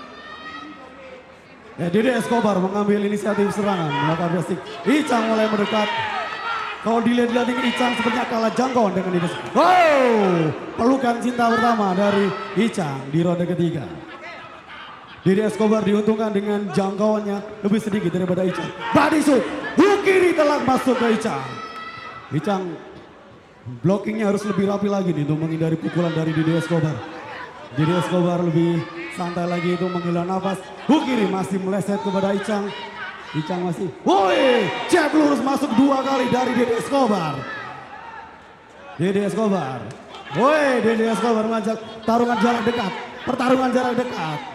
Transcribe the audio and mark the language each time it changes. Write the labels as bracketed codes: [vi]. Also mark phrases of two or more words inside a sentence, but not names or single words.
[id] Ya, Dede Escobar mengambil inisiatif serangan melakukan basic. Icang mulai mendekat. Kalau dilihat-lihat ini Icang sepertinya kalah jangkauan dengan Dede. Wow, pelukan cinta pertama dari Icang di ronde ketiga. Dede Escobar diuntungkan dengan jangkauannya lebih sedikit daripada Icang. [en] Body shoot, [id] hook kiri telak masuk ke Icang. Icang blockingnya harus lebih rapi lagi nih untuk menghindari pukulan dari Dede Escobar. Dede Escobar lebih santai lagi untuk menghela nafas. Hook kiri masih meleset kepada Icang. Icang masih, woi, jab lurus masuk 2 kali dari Dede Escobar. Dede Escobar, woi, Dede Escobar mengajak tarungan jarak dekat, pertarungan jarak dekat.